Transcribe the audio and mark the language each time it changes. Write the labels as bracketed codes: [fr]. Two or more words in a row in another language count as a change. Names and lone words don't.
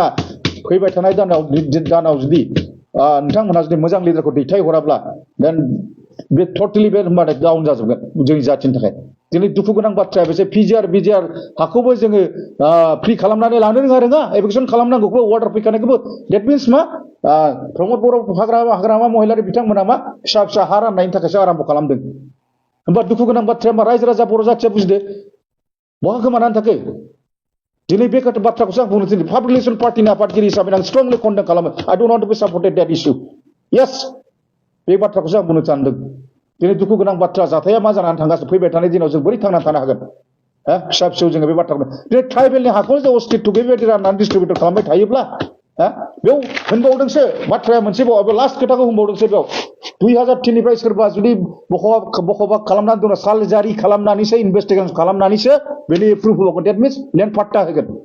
[brx] फैबाय थानाय दानाव जुदि नोंथांमोना जुदि मोजां लिडारखौ दैथाय हराब्ला देन बे टटेलि बे होनबाथाय डाउन जाजोबगोन जोंनि जाथिनि थाखाय दिनै दुखु गोनां बाथ्राया बेसो बिजिआर हाखौबो जोङो फ्रि खालामनानै लानो रोङा एभिक्सन खालामनांगौखौ अर्डार फैखानायखौबो [en] that means मा प्रमोद [brx] बर' हाग्रामा महिलारि बिथांमोना मा फिसा हा राननायनि थाखायसो आराम्भ खालामदों होमबा दुखु गोनां बाथ्राया मा रायजो राजा बर' जाथिया बुजिदो बहा गोमानानै थाखो दिनै बे बाथ्राखौसो आं बुंनो थिनदों पाब्लिक रिलेसन पार्टीनि आफादगिरि हिसाबै आं [en] strongly condemn [brx] खालामो [en] I don't want to be supported that issue yes [brx] बे बाथ्राखौसो आं बुंनो सानदों दिनै दुखु गोनां बाथ्रा जाथाया मा जानानै थांगासिनो फैबाय थानाय दिनाव जों बोरै थांनानै थानो हागोन फिसा जोङो बे बाथ्राखौ दिनै ट्राइबेलनि हाखौ जों अस्तित्व बेबायदि राननानै डिस्ट्रिबिउट खालामबाय थायोब्ला बेयाव होनबावदोंसो बाथ्राया मोनसेबाव लास्ट खोथाखौ होनबावदोंसो बेयाव 2003 निफ्राय सोरबा जुदि बखबा खालामनानै दङ साल जारि खालामनानैसो इनभेस्टिगेसन खालामनानैसो बेनि प्रुफ होबावगोन [en] that means land [brx] पाट्टा होगोन